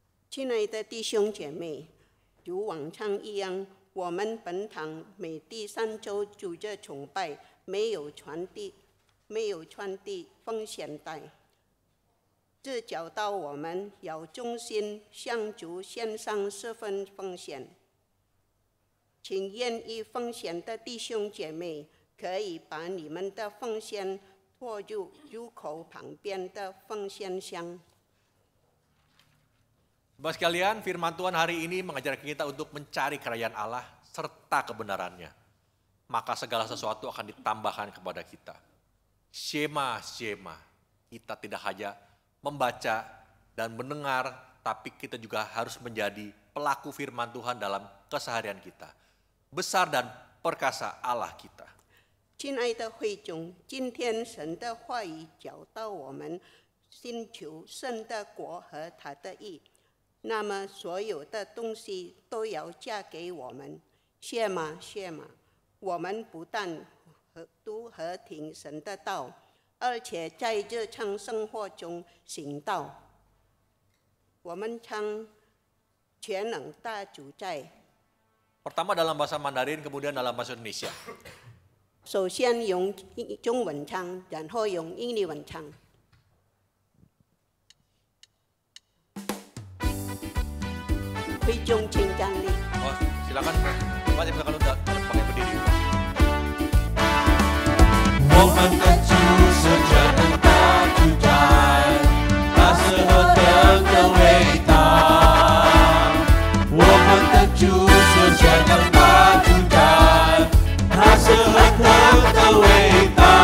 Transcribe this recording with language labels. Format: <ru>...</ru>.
<zh>亲爱的弟兄姐妹，如往常一样，我们本堂每第3周主日崇拜没有传递奉献袋，这教导我们要忠心向主献上4份奉献。请愿意奉献的弟兄姐妹，可以把你们的奉献拖入入口旁边的奉献箱。</zh> <id>Bapak sekalian, firman Tuhan hari ini mengajarkan kita untuk mencari kerajaan Allah serta kebenarannya. Maka segala sesuatu akan ditambahkan kepada kita. Shema, Shema. Kita tidak hanya membaca dan mendengar, tapi kita juga harus menjadi pelaku firman Tuhan dalam keseharian kita. Besar dan perkasa Allah kita.</id> <zh>亲爱的会众，今天神的话语教导我们，寻求神的国和他的义。那么所有的东西都要嫁给我们，谢吗？谢吗？我们不但读和听神的道，而且在日常生活中行道。我们唱全能大主宰。</zh> <id>Pertama dalam bahasa Mandarin, kemudian dalam bahasa Indonesia.</id> <zh>首先用中文唱，然后用英文唱。会众请站立。</zh> <id>Oh, silakan. Pak, silakan untuk pakai berdiri.</id> <zh>我们的主是全能大主宰，他是何等的伟大！我们的主是全能大主宰，他是何等的伟大！</zh>